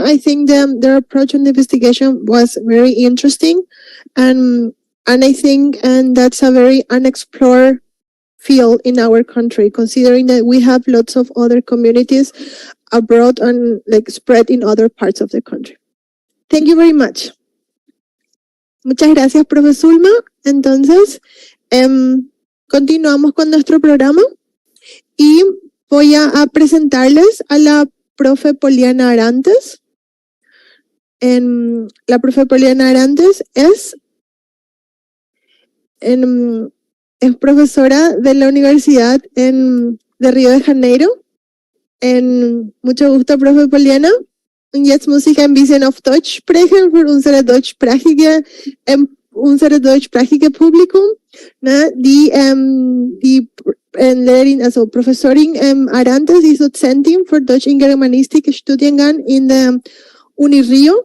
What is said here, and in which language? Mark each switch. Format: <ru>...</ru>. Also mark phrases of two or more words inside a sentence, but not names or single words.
<en>I think their approach on the investigation was very interesting, and I think that's a very unexplored field in our country, considering that we have lots of other communities abroad and like spread in other parts of the country. Thank you very much.</en> <es>Muchas gracias, Profe Zulma. Entonces, continuamos con nuestro programa y voy a presentarles a la Profe Poliana Arantes. La Profe Poliana Arantes es profesora de la Universidad de Río de Janeiro. Mucho gusto, Profe Poliana.</es> <de>Und jetzt muss ich ein bisschen auf Deutsch sprechen für unser deutschsprachige Publikum. Ne? Die Lehrerin, also Professorin Arantes ist Dozentin für Deutsch in Germanistik Studiengang in der Uni Rio.</de>